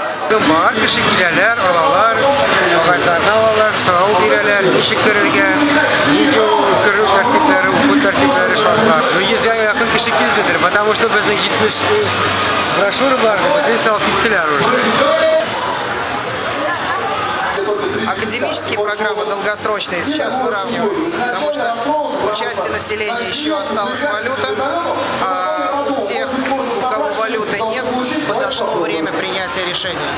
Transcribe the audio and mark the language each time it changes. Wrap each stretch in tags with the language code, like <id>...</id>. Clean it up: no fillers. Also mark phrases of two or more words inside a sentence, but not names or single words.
<tt>Бар кеше киләләр, алалар, агайларны алалар, сорау бирәләр, ничек керергә, нидә керү тәртипләре, уку тәртипләре шартлар. 100-гә якын кеше килдедер,</tt> <ru>потому что</ru> <tt>безнең 70 брошюра бар, бөтен салып киттеләр уже.</tt> <ru>Академические программы долгосрочные сейчас выравниваются, потому что у части населения еще осталась валюта, а у тех, у кого валюты нет, подошло время принятия решения.</ru>